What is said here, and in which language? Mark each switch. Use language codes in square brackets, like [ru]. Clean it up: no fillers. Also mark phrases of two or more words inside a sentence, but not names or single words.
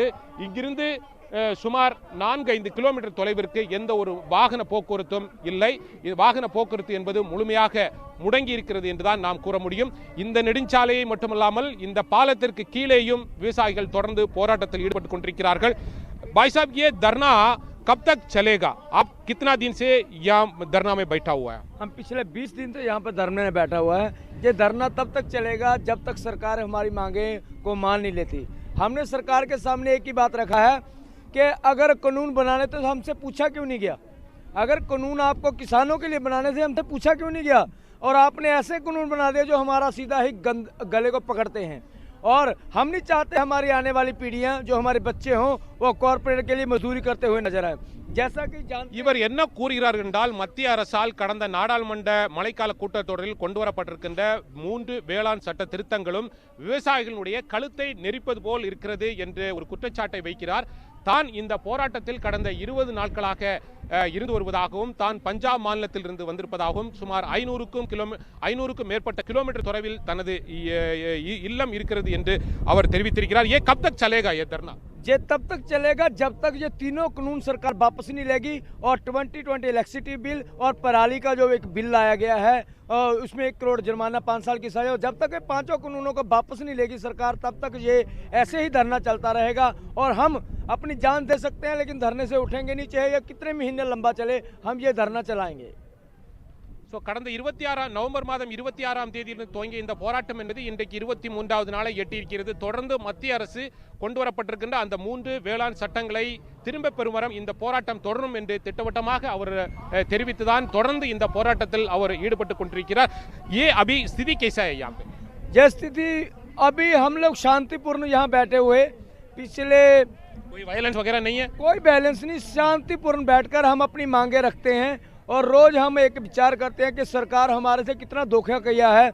[ta] இங்கிருந்து சுமார் 4-5 கிலோமீட்டர் தொலைவிற்கு எந்த ஒரு வாகன போக்குவரத்தும் இல்லை. வாகன போக்குவரத்து என்பது முழுமையாக முடங்கி இருக்கிறது என்றுதான் நாம் கூற முடியும். இந்த நெடுஞ்சாலையை மட்டுமல்லாமல் இந்த பாலத்திற்கு கீழேயும் விவசாயிகள் தொடர்ந்து போராட்டத்தில் ஈடுபட்டுக் கொண்டிருக்கிறார்கள். [hi] भाई साहब, ये धरना कब तक चलेगा? आप कितना दिन से यहाँ धरना में बैठा हुआ है? हम पिछले 20 दिन से यहाँ पर धरने में बैठा हुआ है। ये धरना तब तक चलेगा जब तक सरकार हमारी मांगे को मान नहीं लेती। हमने सरकार के सामने एक ही बात रखा है कि अगर कानून बनाने तो हमसे पूछा क्यों नहीं गया? अगर कानून आपको किसानों के लिए बनाने से हमसे पूछा क्यों नहीं गया? और आपने ऐसे कानून बना दिया जो हमारा सीधा ही गले को पकड़ते हैं। और हम नहीं चाहते हमारी आने वाली पीढ़ियां, जो हमारे बच्चे हों, वो कॉर्पोरेट के लिए मजदूरी करते हुए नजर आए. जैसा कि [ta] இவர் என்ன கூறுகிறார் என்றால், மத்திய அரசால் கடந்த நாடாளுமன்ற மழைக்கால கூட்டத்தொடரில் கொண்டு வரப்பட்டிருக்கின்ற 3 வேளாண் சட்ட திருத்தங்களும் விவசாயிகளுடைய கழுத்தை நெரிப்பது போல் இருக்கிறது என்று ஒரு குற்றச்சாட்டை வைக்கிறார். தான் இந்த போராட்டத்தில் கடந்த 20 நாட்களாக இருந்து வருவதாகவும், தான் பஞ்சாப் மாநிலத்தில் இருந்து வந்திருப்பதாகவும், சுமார் 500க்கும் மேற்பட்ட கிலோமீட்டர் தொலைவில் தனது இல்லம் இருக்கிறது என்று அவர் தெரிவித்திருக்கிறார். [hi] ये कब तक चलेगा ये धरना? ये तब तक चलेगा जब तक ये तीनों कानून सरकार वापस नहीं लेगी। और 2020 इलेक्ट्रिसिटी बिल और पराली का जो एक बिल लाया गया है, उसमें 1 करोड़ जुर्माना, 5 साल की सजा, जब तक ये 5 कानूनों को वापस नहीं लेगी सरकार, तब तक ये ऐसे ही धरना चलता रहेगा। और हम अपनी जान दे सकते हैं लेकिन धरने से उठेंगे नहीं, चाहे ये कितने महीने लंबा चले, हम ये धरना चलाएंगे। [ta] கடந்த நவம்பர் மாதம் 26ஆம் தேதியிலிருந்து துவங்கிய இந்த போராட்டம் என்பது இன்றைக்கு 23வது நாளை எட்டியிருக்கிறது. தொடர்ந்து மத்திய அரசு கொண்டு வரப்பட்டிருக்கின்ற அந்த 3 வேளாண் சட்டங்களை திரும்ப பெறும் வரை இந்த போராட்டம் தொடரும் என்று திட்டவட்டமாக அவர் தெரிவித்துதான் தொடர்ந்து இந்த போராட்டத்தில் அவர் ஈடுபட்டுக் கொண்டிருக்கிறார். [hi] ये अभी स्थिति कैसा है यहाँ पे? ये स्थिति अभी हम लोग शांतिपूर्ण यहाँ बैठे हुए, पिछले कोई वायलेंस वगैरह नहीं है? कोई बैलेंस नहीं, शांतिपूर्ण बैठकर हम अपनी मांगे रखते हैं। और रोज हम एक विचार करते हैं कि सरकार हमारे से कितना धोखा किया है।